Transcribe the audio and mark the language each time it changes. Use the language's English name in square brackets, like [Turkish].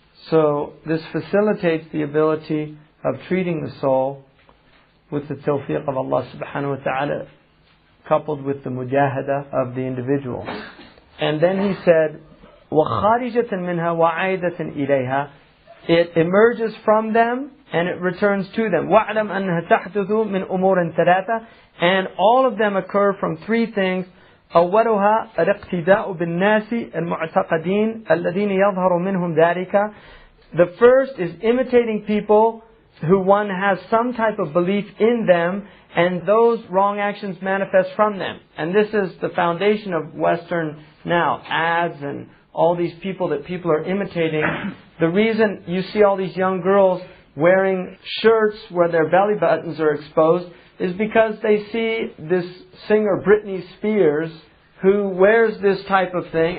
[English] So this facilitates the ability of treating the soul with the tawfiq of Allah subhanahu wa ta'ala, coupled with the mujahada of the individual. And then he said, [Arabic] وَخَارِجَةً مِنْهَا وَعَيْدَةً إِلَيْهَا. [English] It emerges from them and it returns to them. [Arabic] وَاعْلَمْ أَنَّهَا تَحْدُثُ مِنْ أُمُورٍ ثَلَاثَةٍ. [English] And all of them occur from three things. [Arabic] أولها الاقتداء بالناس المعتقدين الذين يظهر منهم ذلك. [English] The first is imitating people who one has some type of belief in them, and those wrong actions manifest from them. And this is the foundation of Western now, ads and all these people that people are imitating. The reason you see all these young girls wearing shirts where their belly buttons are exposed is because they see this singer Britney Spears who wears this type of thing.